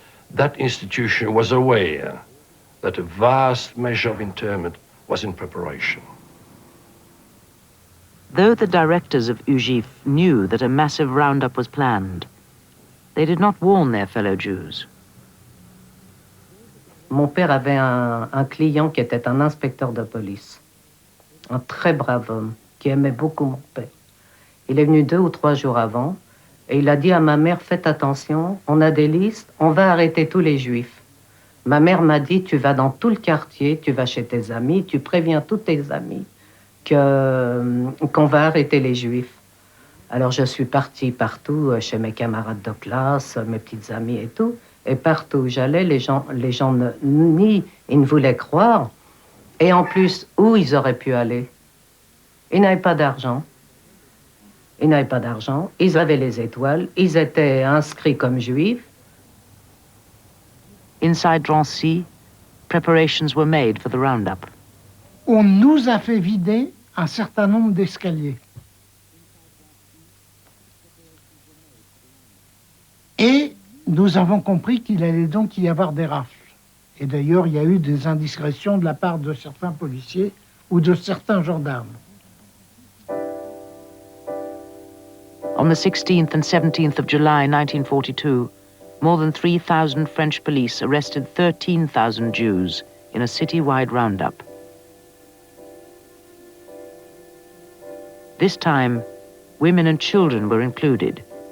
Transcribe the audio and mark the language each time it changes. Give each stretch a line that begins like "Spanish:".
English: That institution was aware that a vast measure of internment was in preparation. Though the directors of UGIF knew that a massive roundup was planned, they did not warn their fellow Jews.
French: Mon père avait un client qui était un inspecteur de police, un très brave homme qui aimait beaucoup mon père. Il est venu 2 ou 3 jours avant et il a dit à ma mère, faites attention, on a des listes, on va arrêter tous les juifs. Ma mère m'a dit, tu vas dans tout le quartier, tu vas chez tes amis, tu préviens tous tes amis qu'on va arrêter les juifs. Alors je suis partie partout, chez mes camarades de classe, mes petites amies et tout. Et partout où j'allais, les gens ils ne voulaient croire. Et en plus, où ils auraient pu aller? Ils n'avaient pas d'argent. Ils n'avaient pas d'argent. Ils avaient les étoiles. Ils étaient inscrits comme juifs.
English: Inside Drancy, preparations were made for the roundup.
French: On nous a fait vider un certain nombre d'escaliers. Et nous avons compris qu'il allait donc y avoir des rafles. Et d'ailleurs, il y a eu des indiscrétions de la part de certains policiers ou de certains gendarmes.
English: On the 16th and 17th of July 1942, more than 3,000 French police arrested 13,000 Jews in a city-wide roundup. This time, women and children were included.